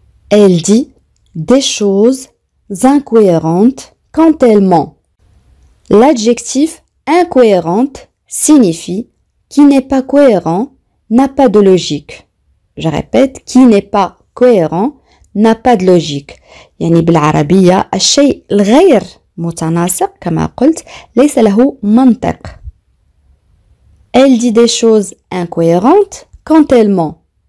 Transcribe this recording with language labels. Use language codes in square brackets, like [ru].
[fr] Elle dit des choses incohérentes quand elle ment. L'adjectif incohérente signifie qui n'est pas cohérent, n'a pas de logique. Je répète, qui n'est pas cohérent, n'a pas de logique. [ar] يعني بالعربية الشيء الغير متناسق كما قلت ليس له منطق. [fr] Elle dit des choses incohérentes quand elle ment.